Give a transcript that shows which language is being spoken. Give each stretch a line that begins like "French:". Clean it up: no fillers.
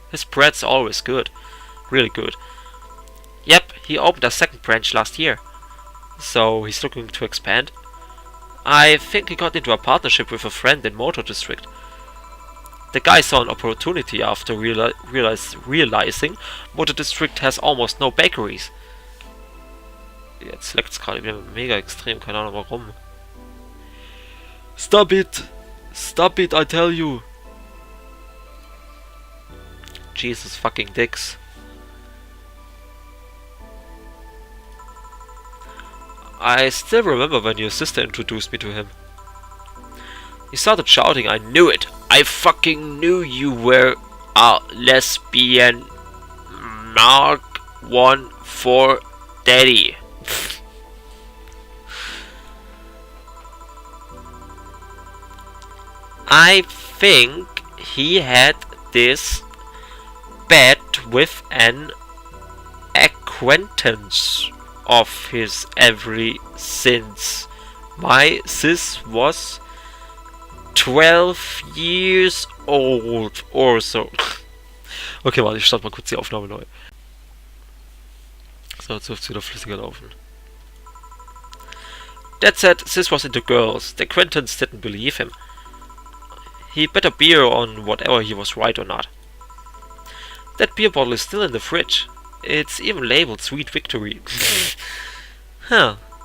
English: His bread's always good. Really good. Yep, he opened a second branch last year. So he's looking to expand? I think he got into a partnership with a friend in Motor District. The guy saw an opportunity after realizing Motor District has almost no bakeries.
German: Jetzt leckt's gerade wieder mega extrem, keine Ahnung warum.
English: Stop it! Stop it, I tell you! Jesus fucking dicks. I still remember when your sister introduced me to him. He started shouting, I knew it! I fucking knew you were a lesbian. Mark 1 for Daddy. I think he had this bet with an acquaintance of his ever since my sis was 12 years old or so.
German: Okay, warte, ich starte mal kurz die Aufnahme neu. So, jetzt dürfte es wieder flüssiger laufen.
English: That said, sis was into girls. The acquaintance didn't believe him. He bet a beer on whatever he was right or not. That beer bottle is still in the fridge. It's even labeled Sweet Victory. Huh.